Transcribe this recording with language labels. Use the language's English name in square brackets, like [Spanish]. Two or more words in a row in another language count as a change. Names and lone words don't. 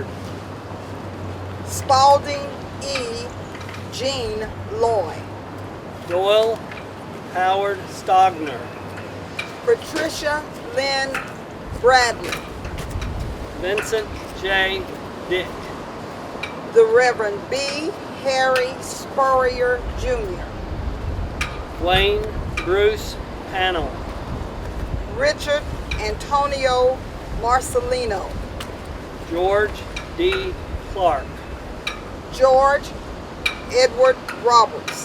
[English] Spalding E. Jean Loy, Doyle Howard Stogner. Patricia Lynn Bradley, Vincent J. Dick. the Reverend B. Harry Spurrier Jr., Wayne Bruce Pannell. Richard Antonio Marcelino, George D. Clark. George Edward Roberts,